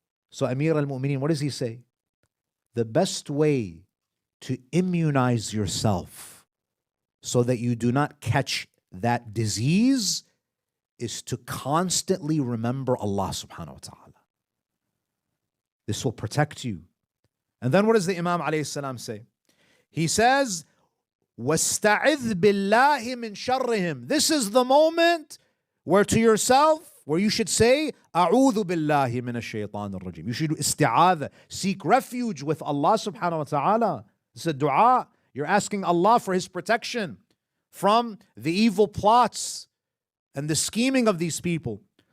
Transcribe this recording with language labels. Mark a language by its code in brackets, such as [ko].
[en] So Amir al-Mu'mineen, what does he say? The best way to immunize yourself so that you do not catch that disease is to constantly remember Allah subhanahu wa ta'ala. This will protect you. And then what does the Imam alayhi salam say? He says, [ar] وَاسْتَعِذْ بِاللَّهِ مِنْ شَرِّهِمْ. [en] This is the moment where to yourself, where you should say, [ar] أَعُوذُ بِاللَّهِ مِنَ الشَّيْطَانِ الرَّجِيمِ. [en] You should isti'adha, seek refuge with Allah subhanahu wa ta'ala. It's a dua. You're asking Allah for His protection from the evil plots and the scheming of these people.